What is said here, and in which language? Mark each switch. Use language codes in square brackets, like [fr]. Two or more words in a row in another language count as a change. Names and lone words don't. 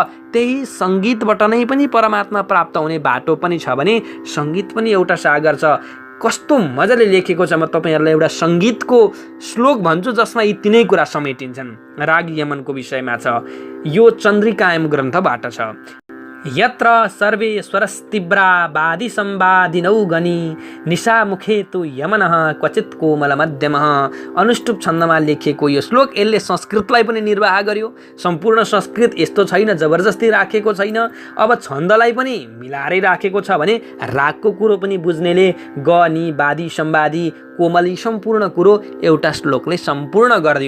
[ne] त्यही सङ्गीतबाट नै पनि परमात्मा प्राप्त हुने बाटो पनि छ भने सङ्गीत पनि एउटा सागर छ। कस्तो मजाले लेखेको छ। म तपाईँहरूलाई एउटा सङ्गीतको श्लोक भन्छु जसमा यी तिनै कुरा समेटिन्छन्। राग यमनको विषयमा छ। यो चन्द्रिकायम ग्रन्थबाट छ। [sa] यत्र सर्वे स्वरस्तीव्रा वादि संवादिनौ गणी निशामुखे तु यमनः क्वचित् कोमल मध्यमः। [ne] अनुष्टुप छन्दमा लेखिएको यो श्लोक, यसले संस्कृतलाई पनि निर्वाह गर्यो। सम्पूर्ण संस्कृत यस्तो छैन, जबरजस्ती राखेको छैन। अब छन्दलाई पनि मिलाएरै राखेको छ भने रागको कुरो पनि बुझ्नेले ग नि वादि संवादी कोमली सम्पूर्ण कुरो एउटा श्लोकले सम्पूर्ण गरिदियो।